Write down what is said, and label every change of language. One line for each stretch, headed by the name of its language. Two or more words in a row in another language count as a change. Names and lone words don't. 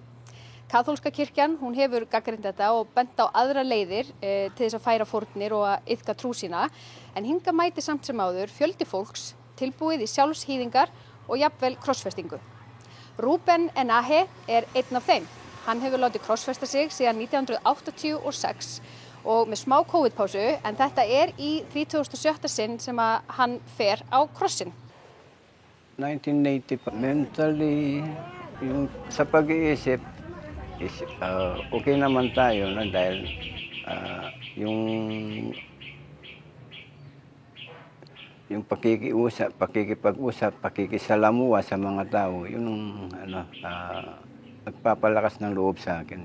Icelandic: Kaþólska kirkjan, hún hefur gagnrýnt þetta og bent á aðra leiðir til þess að færa fórnir og að iðka trú sína, en hingað mæti samt sem áður fjöldi fólks tilbúið í sjálfshýðingar og jafnvel krossfestingu. Ruben Ennache einn af þeim. Hann hefur látið krossfesta sig síðan 1986 og með smá COVID-pásu, en þetta í 37. sinn sem að hann fer á krossin.
Filipino: 1980 mentally, yung sa pag-iisip, okay naman tayo na dahil yung pakikipag-usap, pakikisalamuha sa mga tao, yun nagpapalakas ng loob sa akin.